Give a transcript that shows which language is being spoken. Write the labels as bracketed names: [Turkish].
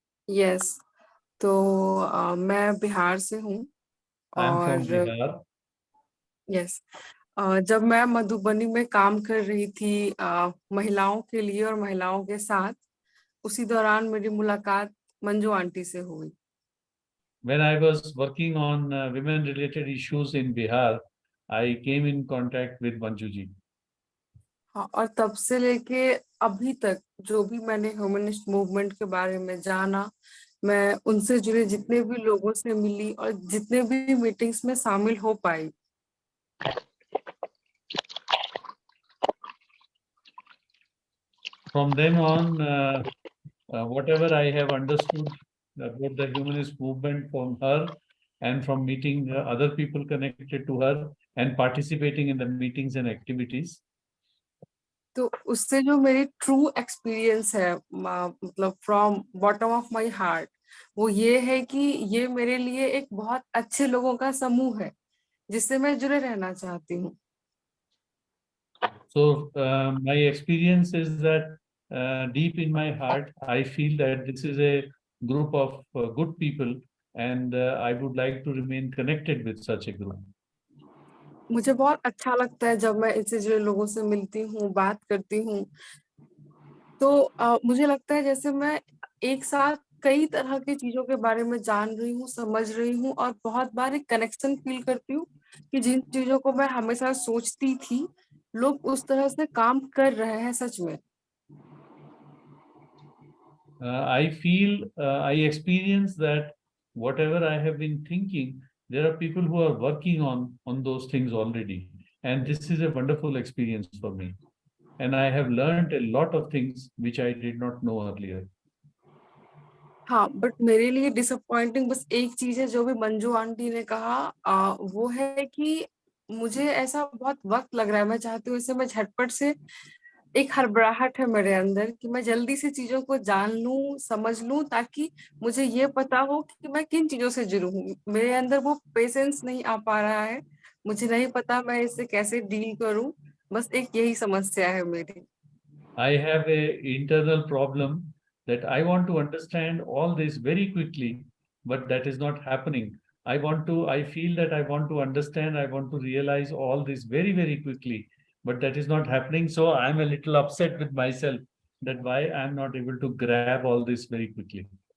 [Hindi] Yes, तो मैं बिहार से हूँ [English] I am from [Hindi] और [English] Bihar. yes, [Hindi] जब मैं मधुबनी में काम कर रही थी महिलाओं के लिए और महिलाओं के साथ, उसी दौरान मेरी मुलाकात मंजू आंटी से हुई। [English] When I was working on women-related issues in Bihar, I came in contact with Manju ji. [Hindi] हाँ, और तब से लेके अभी तक जो भी मैंने ह्यूमनिस्ट मूवमेंट के बारे में जाना, मैं उनसे जुड़े जितने भी लोगों से मिली और जितने भी मीटिंग्स में शामिल हो पाई, [English] From then on, whatever I have understood about the humanist movement from her and from meeting other people connected to her and participating in the meetings and activities, [Hindi] तो उससे जो मेरी ट्रू एक्सपीरियंस है, मतलब [English] from bottom of my heart, [Hindi] वो ये है कि ये मेरे लिए एक बहुत अच्छे लोगों का समूह है जिससे मैं जुड़े रहना चाहती हूँ। [English] so my experience is that deep in my heart, I feel that this is a group of good people, and I would like to remain connected with such a group. [Hindi] मुझे बहुत अच्छा लगता है जब मैं इससे जुड़े लोगों से मिलती हूँ, बात करती हूँ, तो मुझे लगता है जैसे मैं एक साथ कई तरह की चीजों के बारे में जान रही हूँ, समझ रही हूँ और बहुत बार एक कनेक्शन फील करती हूँ कि जिन चीजों को मैं हमेशा सोचती थी, लोग उस तरह से काम कर रहे हैं सच में। [English] I feel, I experience that whatever I have been thinking, there are people who are working on those things already. And this is a wonderful experience for me. And I have learned a lot of things which I did not know earlier. [Hindi] हाँ, but मेरे लिए disappointing बस एक चीज है जो भी Manju aunty ने कहा, वो है कि मुझे ऐसा बहुत वक्त लग रहा है, मैं चाहती हूँ इसे मैं झटपट से, एक हड़बड़ाहट है मेरे अंदर कि मैं जल्दी से चीजों को जान लूं, समझ लूं, ताकि मुझे ये पता हो कि मैं किन चीजों से जुड़ू हूँ। मेरे अंदर वो पेशेंस नहीं आ पा रहा है, मुझे नहीं पता मैं इससे कैसे डील करूं, बस एक यही समस्या है मेरी। [English] I have a internal problem that I want to understand all this very quickly, but that is not happening. I feel that I want to understand, I want to realize all this very, very quickly, but that is not happening. So I'm a little upset with myself that why I'm not able to grab all this very quickly.